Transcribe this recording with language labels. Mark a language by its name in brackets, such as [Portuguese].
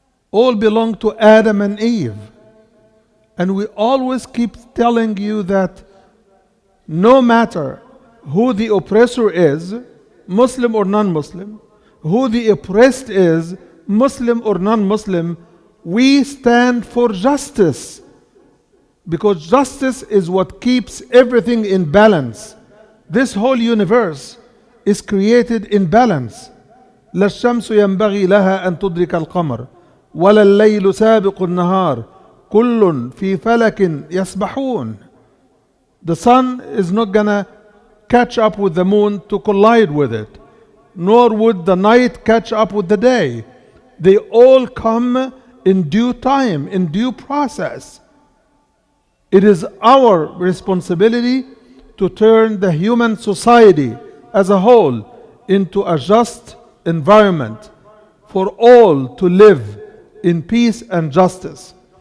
[English] All belong to Adam and Eve. And we always keep telling you that no matter who the oppressor is, Muslim or non-Muslim, who the oppressed is, Muslim or non-Muslim, we stand for justice. Because justice is what keeps everything in balance. This whole universe is created in balance. [Arabic] لا الشمس ينبغي لها أن تدرك القمر ولا الليل سابق النهار كل في فلك يسبحون. [English] The sun is not gonna catch up with the moon to collide with it, nor would the night catch up with the day. They all come in due time, in due process. It is our responsibility to turn the human society as a whole into a just environment for all to live in peace and justice.